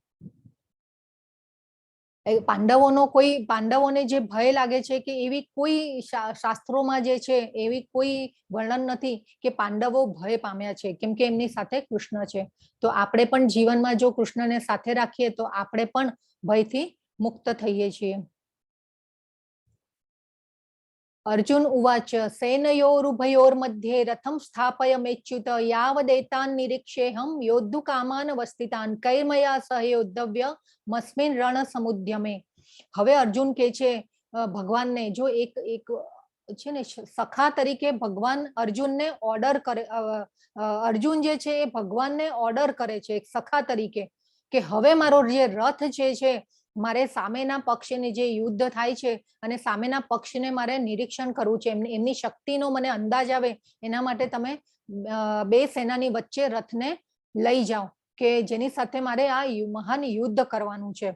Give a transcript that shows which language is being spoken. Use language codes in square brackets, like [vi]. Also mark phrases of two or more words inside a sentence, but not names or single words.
[gu] પાંડવોને જે ભય લાગે છે કે એવી કોઈ શાસ્ત્રોમાં જે છે એવી કોઈ વર્ણન નથી કે પાંડવો ભય પામ્યા છે, કેમ કે એમની સાથે કૃષ્ણ છે. તો આપણે પણ જીવનમાં જો કૃષ્ણને સાથે રાખીએ તો આપણે પણ ભયથી મુક્ત થઈએ છીએ. [sa] अर्जुन उवाच सेनयोरुभयोर्मध्ये रथं स्थापयमेच्युत यावदेतान् निरीक्षेऽहं योद्धुकामान् वस्थितान् कैर्मया सह योद्धव्य मस्मिन् रणसमुद्यमे. [gu] હવે અર્જુન કે છે ભગવાનને, જો એક છે ને સખા તરીકે ભગવાન અર્જુનને ઓર્ડર કરે, અર્જુન જે છે એ ભગવાનને ઓર્ડર કરે છે એક સખા તરીકે કે હવે મારો જે રથ છે મારે સામેના પક્ષની જે યુદ્ધ થાય છે અને સામેના પક્ષને મારે નિરીક્ષણ કરવું છે, એમની શક્તિનો મને અંદાજ આવે એના માટે તમે બે સેનાની વચ્ચે રથને લઈ જાઓ કે જેની સાથે મારે આ મહાન યુદ્ધ કરવાનું છે.